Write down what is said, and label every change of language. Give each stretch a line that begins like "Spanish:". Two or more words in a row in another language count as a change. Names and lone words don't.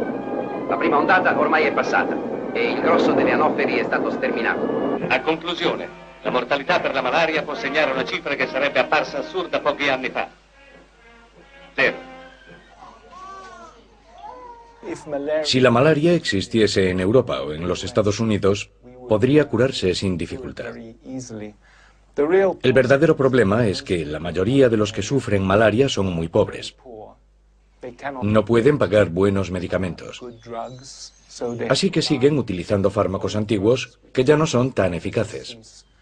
Italian: La prima ondata ormai è passata e il grosso delle anoferi è stato sterminato. A conclusione, la mortalità per la malaria può segnare una cifra che sarebbe apparsa assurda pochi anni fa. Zero.
Spanish: Si la malaria existiese en Europa o en los Estados Unidos, podría curarse sin dificultad. El verdadero problema es que la mayoría de los que sufren malaria son muy pobres. No pueden pagar buenos medicamentos. Así que siguen utilizando fármacos antiguos que ya no son tan eficaces.